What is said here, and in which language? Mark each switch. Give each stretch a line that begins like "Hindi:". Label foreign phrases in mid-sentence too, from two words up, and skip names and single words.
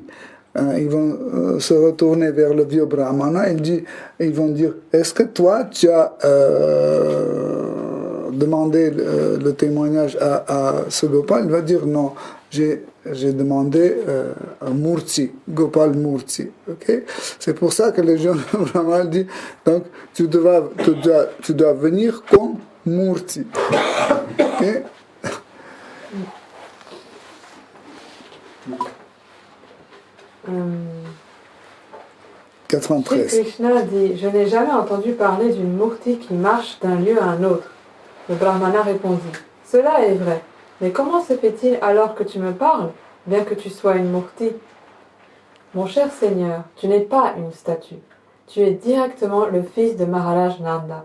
French: Ils vont se retourner vers le vieux Brahmana, ils vont dire est-ce que toi tu as demandé le témoignage à ce Gopal? Il va dire non, j'ai demandé à Murti, Gopal Murti. Okay? C'est pour ça que le jeune Brahmana dit donc tu dois venir comme Murti. Okay? Hum. 93. Shri Krishna dit: Je n'ai jamais entendu parler d'une murti qui marche d'un lieu à un autre. Le Brahmana répondit: Cela est vrai, mais comment se fait-il alors que tu me parles, bien que tu sois une murti? Mon cher Seigneur, tu n'es pas une statue. Tu es directement le fils de Maharaj Nanda.